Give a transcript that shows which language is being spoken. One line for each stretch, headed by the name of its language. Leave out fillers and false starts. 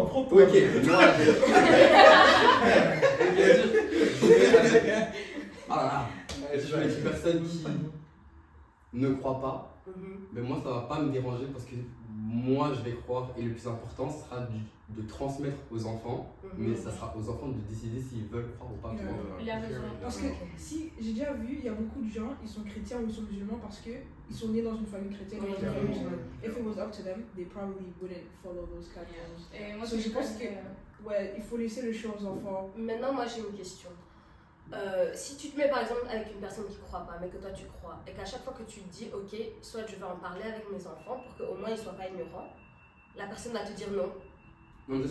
French: Ok, moi je suis avec une personne qui ne croit pas, mais moi ça va pas me déranger parce que moi je vais croire et le plus important sera de transmettre aux enfants, mais ça sera aux enfants de décider s'ils veulent croire ou pas croire. Il a raison. Parce que si j'ai déjà vu, il y a beaucoup de gens, ils sont chrétiens ou ils sont musulmans parce qu'ils sont nés dans une famille chrétienne. Oui, Dans une famille oui. musulmane.
English: If it was up to them, they probably wouldn't follow those kind of rules.
French: Et moi, So, je pense que ouais, il faut laisser le choix aux enfants. Maintenant, moi j'ai une question. Si tu te mets par exemple avec une personne qui ne croit pas, mais que toi tu crois, et qu'à chaque fois que tu te dis, ok, soit je vais en parler avec mes enfants pour qu'au moins ils ne soient pas ignorants, la personne va te dire non. Non,